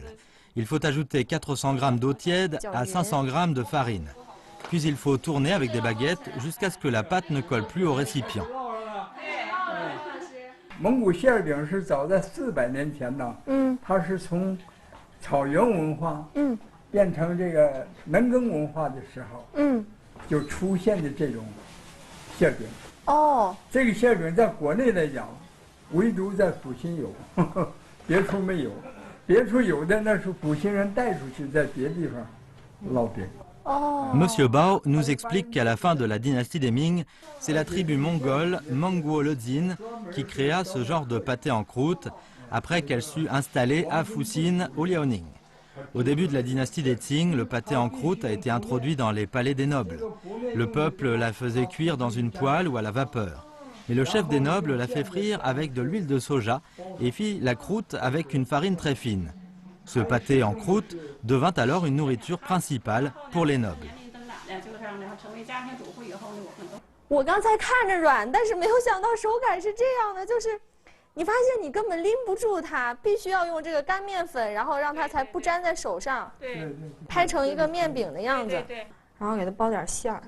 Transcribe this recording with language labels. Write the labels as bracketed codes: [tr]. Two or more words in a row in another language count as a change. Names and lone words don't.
[fr] Il faut ajouter 400 g d'eau tiède à 500 g de farine. Puis il faut tourner avec des baguettes jusqu'à ce que la pâte ne colle plus au récipient. [zh] 蒙古馅饼是早在400年前呢，它是从草原文化变成这个农耕文化的时候，就出现的这种馅饼。这个馅饼在国内来讲，唯独在阜新有，别处没有，别处有的那是阜新人带出去，在别地方烙饼。 [fr] Monsieur Bao nous explique qu'à la fin de la dynastie des Ming, c'est la tribu mongole Mongguo Lezin qui créa ce genre de pâté en croûte après qu'elle fut installée à Fuxin au Liaoning. Au début de la dynastie des Qing, le pâté en croûte a été introduit dans les palais des nobles. Le peuple la faisait cuire dans une poêle ou à la vapeur. Mais le chef des nobles l'a fait frire avec de l'huile de soja et fit la croûte avec une farine très fine. Ce pâté en croûte devint alors une nourriture principale pour les nobles. [zh] 我刚才看着软，但是没有想到手感是这样的，就是你发现你根本拎不住它，必须要用这个干面粉，然后让它才不粘在手上，拍成一个面饼的样子，然后给它包点馅儿。